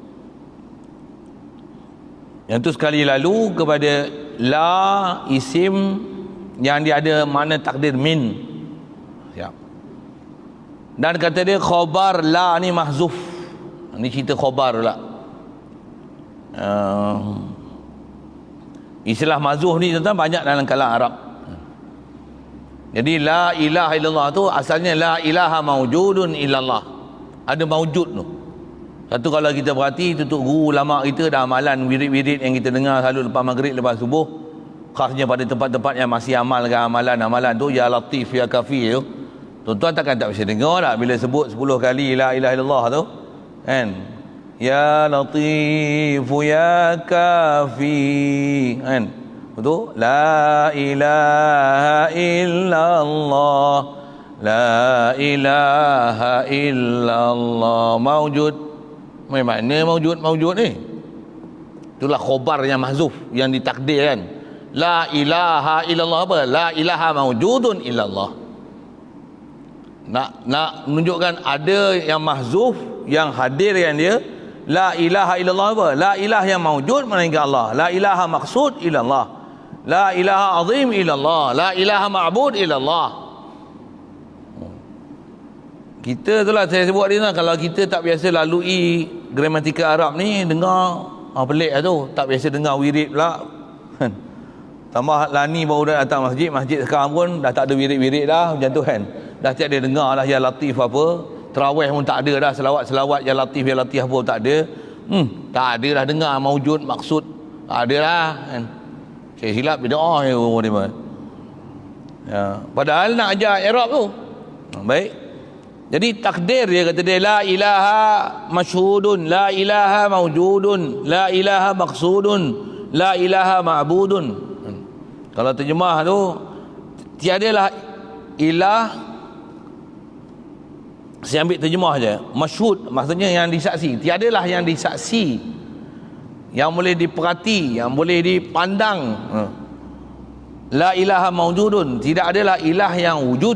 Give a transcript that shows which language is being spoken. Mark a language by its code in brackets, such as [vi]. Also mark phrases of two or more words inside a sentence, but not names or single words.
[ms] Yang tu sekali lalu kepada [ar] لا اسم [ms] yang dia ada makna takdir min. Siap. Dan kata dia khabar la ni mahzuf. Ni cerita khabar pula. Istilah mahzuf ni tuan-tuan banyak dalam kalam Arab. Jadi [ar] لا إله إلا الله [ms] tu asalnya [ar] لا إله موجود إلا الله. [ms] Ada maujud tu. Satu kalau kita perhati, tutup guru ulama kita dah amalan wirid-wirid yang kita dengar selalu lepas maghrib, lepas subuh, khasnya pada tempat-tempat yang masih amalkan amalan tu, [ar] يا لطيف يا كافي [ms] tu, tuan-tuan takkan tak bisa dengar tak bila sebut 10 kali [ar] لا إله إلا الله [ms] tu kan, [ar] يا لطيف يا كافي [ms] kan, betul, [ar] لا إله إلا الله، لا إله إلا الله, [ms] maujud. Makna maujud ni, itulah khabar yang mahzuf, yang ditakdirkan. [ar] لا إله إلا الله apa? لا إله موجود إلا الله. [ms] Nak menunjukkan ada yang mahzuf, yang hadirkan dia. [ar] لا إله إلا الله [ms] apa? [ar] لا إله [ms] yang maujud melainkan Allah. [ar] لا إله مقصود إلا الله. لا إله عظيم إلا الله. لا إله معبود إلا الله. [ms] Kita tu lah saya sebut tadi, kalau kita tak biasa lalui gramatikal Arab ni, dengar pelik lah tu, tak biasa dengar wirid pula. Tambah lani baru dah datang masjid. Masjid sekarang pun dah tak ada wirid-wirid dah macam tu kan. Dah tak ada dengar dah [ar] يا لطيف [ms] apa. Tarawih pun tak ada dah. Selawat-selawat [ar] يا لطيف [ms] apa tak ada. Tak ada dah dengar [ar] موجود مقصود. [ms] Tak ada lah kan. Saya silap bid'ah ya dia. Ya, padahal nak ajar Arab tu. Baik. Jadi takdir dia kata dia [ar] لا إله مشهود، لا إله موجود، لا إله مقصود، لا إله معبود. [ms] Kalau terjemah tu tiadalah ilah. Saya ambil terjemah je. Masyhud maksudnya yang disaksi. Tiadalah yang disaksi, yang boleh diperhati, yang boleh dipandang. [ar] لا إله موجود, [ms] tidak adalah ilah yang wujud.